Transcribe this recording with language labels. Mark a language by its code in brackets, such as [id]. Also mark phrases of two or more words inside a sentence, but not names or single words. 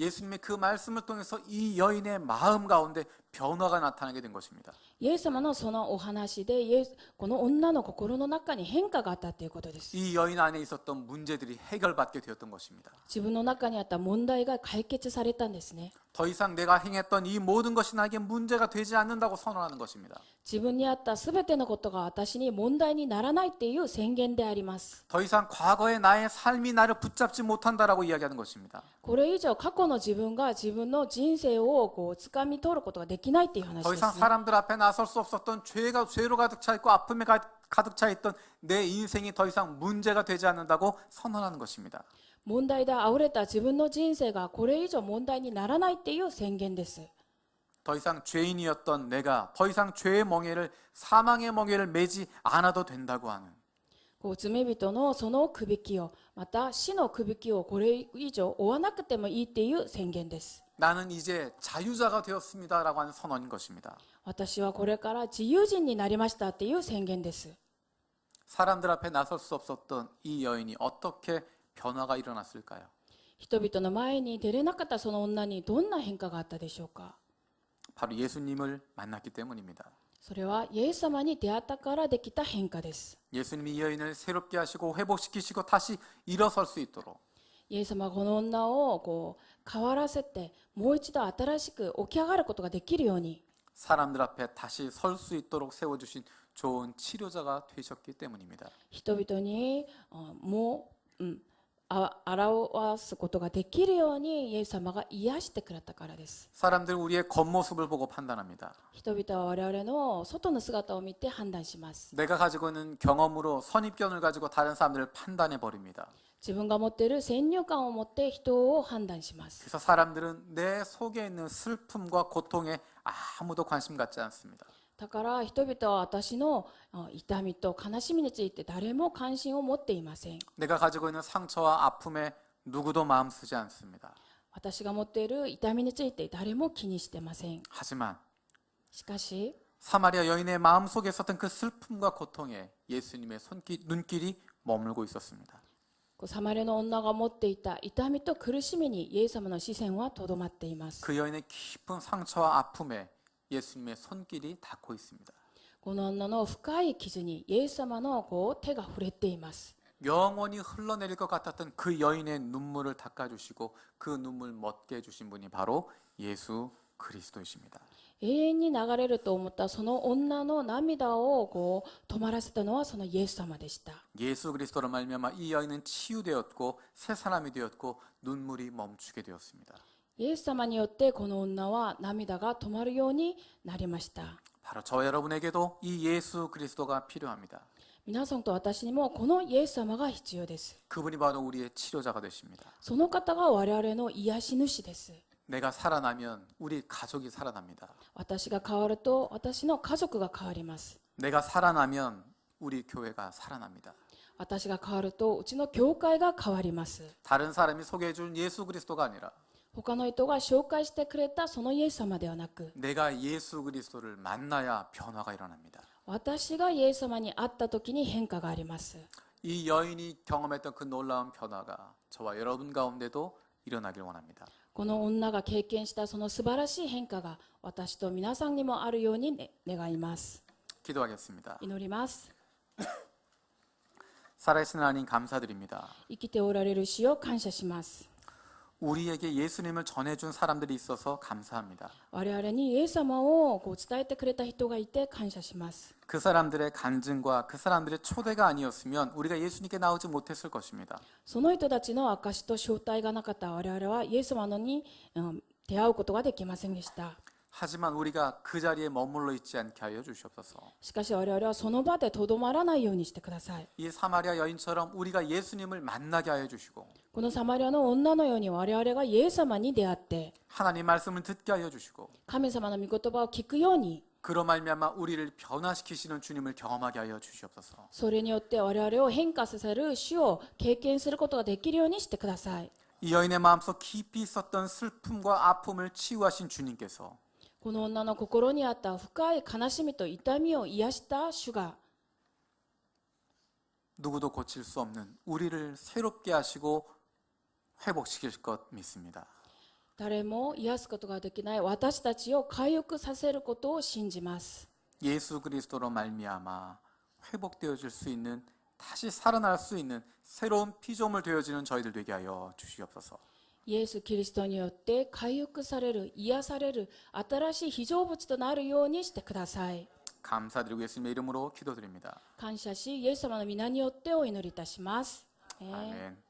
[ko] 예수님의 그 말씀을 통해서 이 여인의 마음 가운데 변화가 나타나게 된 것입니다. [ja] イエス様のそのお話でこの女の心の中に変化があったということです。 [ko] 이 여인 안에 있었던 문제들이 해결받게 되었던 것입니다. [ja] 自分の中にあった問題が解決されたんですね。 [ko] 더 이상 내가 행했던 이 모든 것이 나에게 문제가 되지 않는다고 선언하는 것입니다. [ja] 自分にあったすべてのことが私に問題にならないっていう宣言であります。 [ko] 더 이상 과거의 나의 삶이 나를 붙잡지 못한다라고 이야기하는 것입니다. [ja] これ以上過去の自分が自分の人生を掴み取ることができないっていう話 [ko] 더 [ja] です [ko] 이상 [ja] ね。 [ko] 사람들 앞에 나설 수 없었던 죄로 가득 차 있고 아픔에 가득 차 있던 내 인생이 더 이상 문제가 되지 않는다고 선언하는 것입니다. [ja] 問題で溢れた自分の人生がこれ以上問題にならないっていう宣言です。 [ko] 더 이상 죄인이었던 내가 더 이상 죄의 멍에를 사망의 멍에를 매지 않아도 된다고 하는 [ja] 罪人のそのくびきをまた死のくびきをこれ以上負わなくてもいいっていう宣言です。 [ko] 나는 이제 자유자가 되었습니다라고 하는 선언인 것입니다. [ja] 私はこれから自由人になりましたっていう宣言です。 [ko] 사람들 앞에 나설 수 없었던 이 여인이 어떻게 변화가 일어났을까요? [ja] 人々の前に出れなかったその女にどんな変化があったでしょうか。 [ko] 바로 예수님을 만났기 때문입니다. [ja] それはイエス様に出会ったからできた変化です。 [ko] 예수님이 이 여인을 새롭게 하시고 회복시키시고 다시 일어설 수 있도록 [ja] イエス様はこの女を変わらせてもう一度新しく起き上がることができるように [ko] 사람들 앞에 다시 설 수 있도록 세워주신 좋은 치료자가 되셨기 때문입니다. [ja] 人々にもう表すことができるようにイエス様が癒してくれたからです。 [ko] 사람들은 우리의 겉모습을 보고 판단합니다. [ja] 人々は我々の外の姿を見て判断します。 [ko] 내가 가지고 있는 경험으로 선입견을 가지고 다른 사람들을 판단해 버립니다. [ja] 自分が持っている先入観を持って人を判断します。 [ko] 그래서 사람들은 내 속에 있는 슬픔과 고통에 아무도 관심 갖지 않습니다. [ja] だから人々は私の痛みと悲しみについて誰も関心を持っていません。 [ko] 내가 가지고 있는 상처와 아픔에 누구도 마음 쓰지 않습니다. [ja] 私が持っている痛みについて誰も気にしてません。 [ko] 하지만 [ja] しかし [ko] 사마리아 여인의 마음속에 있었던 그 슬픔과 고통에 예수님의 눈길이 머물고 있었습니다. [ja] サマリアの女が持っていた痛みと苦しみにイエス様の視線はとどまっています。 [ko] 그 여인의 깊은 상처와 아픔에 예수님의 손길이 닿고 있습니다. [ja] この女の深い傷にイエス様の手が触れています。 [ko] 영원히 흘러내릴 것 같았던 그 여인의 눈물을 닦아주시고 그 눈물 멎게 해주신 분이 바로 예수 그리스도이십니다. [ja] 永遠に流れると思ったその女の涙を止まらせたのはそのイエス様でした。 [ko] 예수 그리스도로 말미암아 이 여인은 치유되었고 새 사람이 되었고 눈물이 멈추게 되었습니다. [ja] イエス様によってこの女は涙が止まるようになりました。 [ko] 바로 저와 여러분에게도 이 예수 그리스도가 필요합니다. [ja] 皆さんと私にもこのイエス様が必要です。 [ko] 그분이 바로 우리의 치료자가 되십니다. [ja] その方が我々の癒し主です。 [ko] 내가 살아나면 우리 가족이 살아납니다. [ja] 私が変わると私の家族が変わります。 [ko] 내가 살아나면 우리 교회가 살아납니다. [ja] 私が変わるとうちの教会が変わります。 [ko] 다른 사람이 소개해 준 예수 그리스도가 아니라 [ja] 他の人が紹介してくれたそのイエス様ではなく、 [ko] 내가 예수 그리스도를 만나야 변화가 일어납니다. [ja] 私がイエス様に会った時に変化があります。 [ko] 이 여인이 경험했던 그 놀라운 변화가 저와 여러분 가운데도 일어나길 원합니다. [ja] この女が経験したその素晴らしい変化が私と皆さんにもあるように、願います。 [ko] 기도하겠습니다. [ja] 祈ります。 [ko] 살아계신 하나님 감사드립니다. [ja] 生きておられる主を感謝します。 [ko] 우리에게 예수님을 전해준 사람들이 있어서 감사합니다. [ja] 我々にイエス様を伝えてくれた人がいて感謝します。 [ko] 그 사람들의 간증과 그 사람들의 초대가 아니었으면 우리가 예수님께 나오지 못했을 것입니다. [ja] その人たちの証と招待がなかった我々はイエス様に出会うことができませんでした。 [ko] 하지만 우리가 그 자리에 머물러 있지 않게 하여 주시옵소서. [ja] しかし我々はその場でとどまらないようにしてください。 [ko] 이 사마리아 여인처럼 우리가 예수님을 만나게 하여 주시고 [ja] このサマリアの女のように我々がイエス様に出会って [ko] 하나님 말씀을 듣게 하여 주시고 [ja] 神様の御言葉を聞くように、 [ko] 그로 말미암아 우리를 변화시키시는 주님을 경험하게 하여 주시옵소서. [ja] それによって我々を変化させる主を経験することができるようにしてください。 [ko] 이 여인의 마음속 깊이 있었던 슬픔과 아픔을 치유하신 주님께서 [ja] この女の心にあった深い悲しみと痛みを癒した主が [ko] 누구도 고칠 수 없는 우리를 새롭게 하시고 회복시킬 것 믿습니다. [ja] 誰も癒すことができない私たちを回復させることを信じます。 [ko] 예수 그리스도로 말미암아 회복되어질 수 있는 다시 살아날 수 있는 새로운 피조물 되어지는 저희들 되게 하여 주시옵소서. [ja] イエス・キリストによって回復される、癒される新しい被造物となるようにしてください。 [ko] 감사드리고 예수님의 이름으로 기도드립니다. [ja] 感謝し、イエス様の皆によってお祈りいたします。 [ko] 아멘.